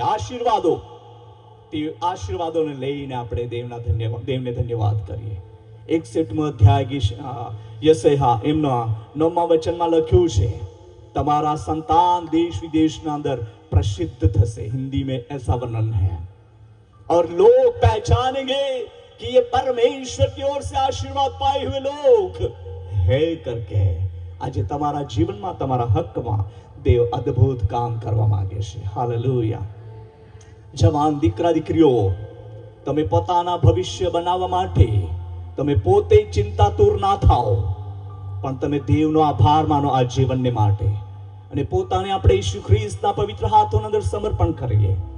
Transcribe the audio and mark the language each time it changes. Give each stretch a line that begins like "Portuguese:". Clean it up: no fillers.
Gujarati: આશીર્વાદો, તે આશીર્વાદોને લઈને આપણે દેવને ધન્યવાદ કરીએ. 61મો અધ્યાય યશૈયા એમના 9મા વચનમાં લખ્યું છે, તમારા
Hindi: संतान देश विदेश में अंदर प्रसिद्ध
Gujarati: थसे.
Hindi: हिंदी में ऐसा वर्णन है. और लोग पहचानेंगे कि ये परमेश्वर की ओर से आशीर्वाद पाए हुए लोग है करके.
Gujarati: આજે તમારા જીવનમાં, તમારા હકમાં દેવ અદ્ભુત કામ કરવા માંગે છે. હાલેલુયા. જવાન દીકરા દીકરીઓ, તમે પોતાના ભવિષ્ય બનાવવા માટે તમે પોતે ચિંતાતુર ના થાઓ, પણ તમે દેવનો આભાર માનો આ જીવનને માટે, અને પોતાને આપણે ઈસુ ખ્રિસ્તના પવિત્ર હાથોની અંદર સમર્પણ કરીએ.